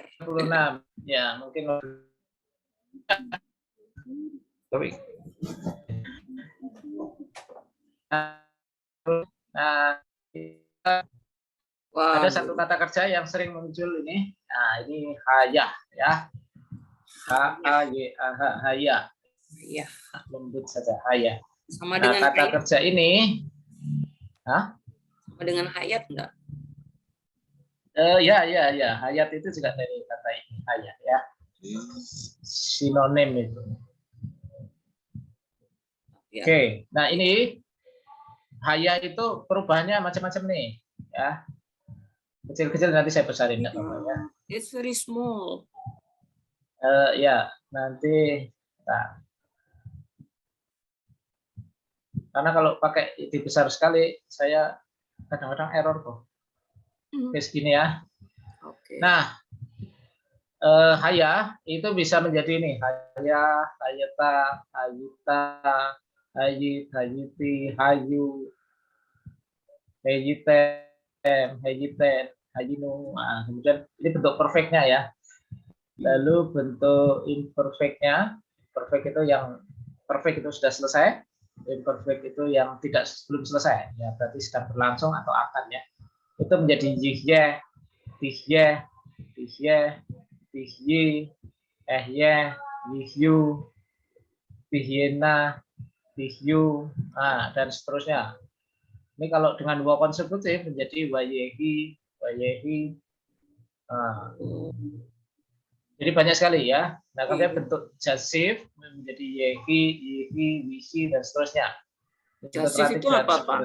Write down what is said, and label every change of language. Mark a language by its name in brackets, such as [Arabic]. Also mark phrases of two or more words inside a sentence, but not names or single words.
[Indonesian] 26, ya mungkin. Tapi ada satu kata kerja yang sering muncul ini. Nah, ini hayah ya. H-A-Y-A-H, hayah. Iya. Lembut saja, hayah. Sama dengan kata hayat. Kerja ini, sama dengan hayat enggak? Ya. Hayat itu juga dari kata ini, hayat ya. Sinonim itu. Ya. Oke, nah ini hayat itu perubahannya macam-macam nih, ya. Kecil-kecil nanti saya besarin ya. [English] It's very small. [Indonesian] Ya, nanti. Nah. Karena kalau pakai ide besar sekali, saya kadang-kadang error kok. Oke, segini ya. Oke. Nah, haya itu bisa menjadi ini, [Hebrew] היה, היית, היית, היית, הייתי, היו, הייתן, הייתן, היינו. [Indonesian] Nah, kemudian ini bentuk perfectnya ya. Lalu bentuk imperfectnya, perfect itu yang perfect itu sudah selesai, imperfect itu yang tidak belum selesai, ya berarti sedang berlangsung atau akan ya. Itu menjadi [Hebrew] יהיה, תהיה, תהיה, תהיי, אהיה, יהיו, תהיינה, תהיו, [Indonesian] dan seterusnya. Ini kalau dengan dua konsekutif menjadi [Hebrew] ויהי, ויהי. [Indonesian] Jadi banyak sekali ya. Nah, kemudian bentuk jasif menjadi [Hebrew] יהי, יהי, ויהי, [Indonesian] dan seterusnya. Jasif itu apa, Pak?